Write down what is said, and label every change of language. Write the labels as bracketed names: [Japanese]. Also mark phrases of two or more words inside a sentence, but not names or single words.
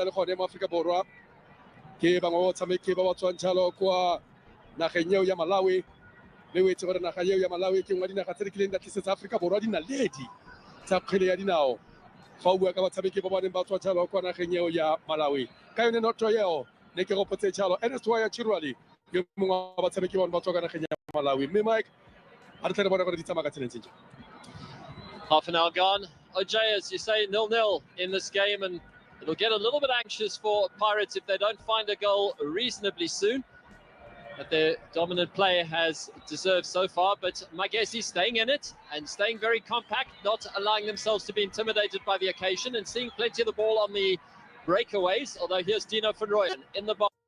[Tswana] le gone mo Aforika Borwa ke bangwe ba batshameki ba ba tswang jalo kwa nageng eo ya Malawi le o itse gore naga eo ya Malawi ke nngwe dinaga tse di kileng di tlisetsa Aforika Borwa dinaledi tsa kgwele ya dinao fa o bua ka batshameki ba ba neng ba tswa jalo kwa nageng eo ya Malawi ka yone noto eo ne ke gopotse jalo Ernest Waya Chirwali yo mongwe wa batshameki ba ba tswa kwa nageng ya Malawi mme Mike a re tle re bona gore di tsamaya ka tseleng tse jang. [English] Half an hour gone. OJ, as you say, 0-0 in this game, and it'll get a little bit anxious for Pirates if they don't find a goal reasonably soon. that their dominant play has deserved so far, but Magesi staying in it and staying very compact, not allowing themselves to be intimidated by the occasion and seeing plenty of the ball on the breakaways, although here's Dino van Rooyen in the box.